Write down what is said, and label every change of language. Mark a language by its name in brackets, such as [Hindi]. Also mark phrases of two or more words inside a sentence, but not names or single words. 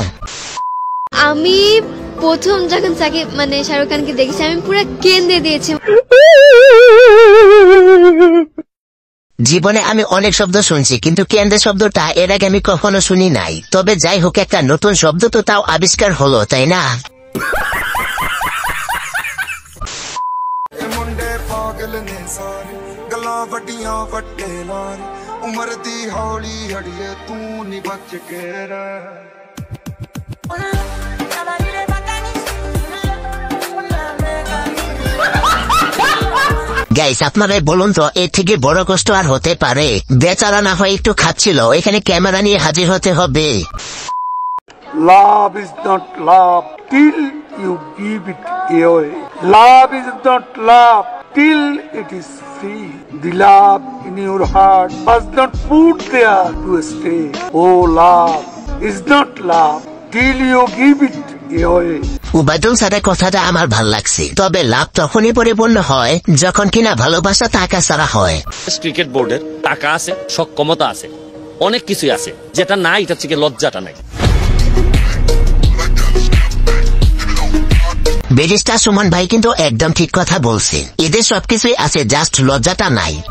[Bangla] আমি প্রথম যখন শাহরুখ খানকে দেখেছি আমি পুরো কেঁদে দিয়েছি। জীবনে আমি অনেক শব্দ শুনছি, কিন্তু কেন্দ্রে শব্দটা এর আগে আমি কখনো শুনি নাই। তবে যাই হোক, একটা নতুন শব্দ তো তাও আবিষ্কার হলো, তাই না? [Punjabi] ਉਮਰ ਦੀ ਹੌਲੀ ਹੜੀਏ ਤੂ ਨੀ ਬਚ ਕੇ ਰਹਿ। [Bangla] গাইস আপনারাই বলুন তো এর থেকে বড় কষ্ট আর হতে পারে? বেচারা না হয় একটু খাচ্ছিল, এখানে ক্যামেরা নিয়ে হাজির হতে হবে। [English] Love is not love till you give it away. Love is not love till it is free. The love in your heart was not put there to stay. Oh, love is not love till you give it away. [Bangla] উবাইদুল স্যারের কথাটা আমার ভাল লাগছে, তবে লাভ তখনই পরিপূর্ণ হয় যখন কিনা ভালোবাসা টাকা ছাড়া হয়। ক্রিকেট বোর্ডের টাকা আছে, সক্ষমতা আছে, অনেক কিছুই আছে, যেটা নাই এটা থেকে লজ্জাটা নাই। ব্যারিস্টার সুমন ভাই কিন্তু একদম ঠিক কথা বলছে, এদের সবকিছুই আছে, জাস্ট লজ্জাটা নাই।